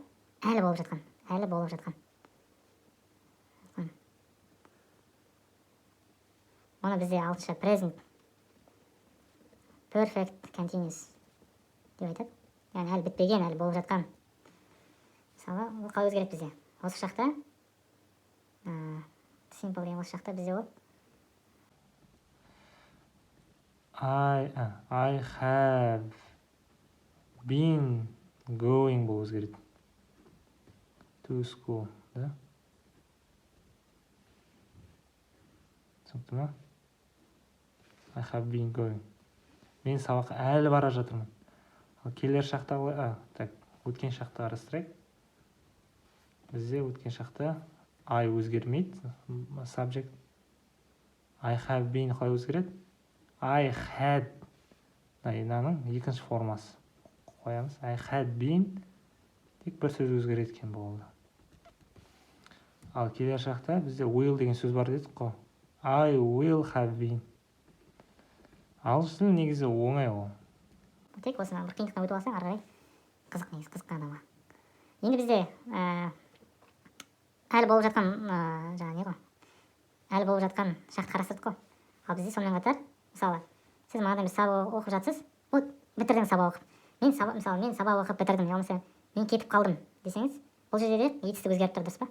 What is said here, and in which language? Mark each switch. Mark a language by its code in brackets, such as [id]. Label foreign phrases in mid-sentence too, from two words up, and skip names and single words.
[kk] Әлі болып жатқан. Оны бізде ағылшынша [en] present perfect continuous [kk] деп айтады. Яғни әлі бітпеген, әлі болып жатқан. Мысалы, бұл қалай өзгереді бізде? Осы шақта simple деген осы шақта бізде болады. [en] I have been going [kk] болып өзгереді. [en] To school, [kk] да? Түсінікті ме? [en] I have been going. [kk] Мен сабаққа әлі бара жатырмын. Келер шақта, өткен шақта қарастырайық. Бізде өткен шақта I өзгермейді, subject. [en] I have been [kk] қалай өзгереді? [en] I had, [kk] мынаның екінші формасы қоямыз. [en] I had been, [kk] тек бір сөз өзгереді екен болды. Ал келер шақта бізде will деген сөз бар дедік қой. [en] I will have been. [kk] Ағылшын негізі оңай ол. Тек осыны бір қиындықтан өтіп алсаң, ары қарай қызық адамға. Енді бізде әлі болып жатқан, әлі болып жатқан шақты қарастырдық қой. ал бізде сонымен қатар мысалы сіз манадан бір сабақ оқып жатсыз, вот бітірдіңіз сабақ оқып, мен сабақ оқып бітірдім, я болмаса мен кетіп қалдым десеңіз, бұл жерде де етістік өзгеріп тұр, дұрыс па?